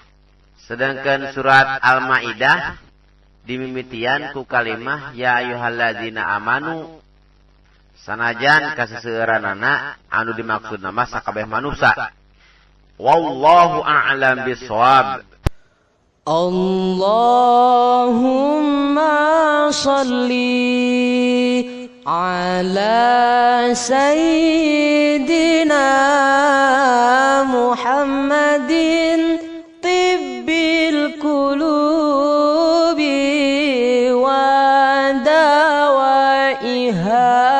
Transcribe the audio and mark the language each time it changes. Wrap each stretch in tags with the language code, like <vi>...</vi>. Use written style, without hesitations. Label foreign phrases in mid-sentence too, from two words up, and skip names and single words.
<su>Sedangkan surat Al-Maidah dimimitian ku kalimah</su> <ar>يا أيها الذين آمنوا</ar> <su>sanajan kaseseueuranana anu dimaksud nama sakabeh manusia.</su> <ar>والله أعلم بالصواب. اللهم صل على سيدنا محمد طب القلوب ودوائها</ar>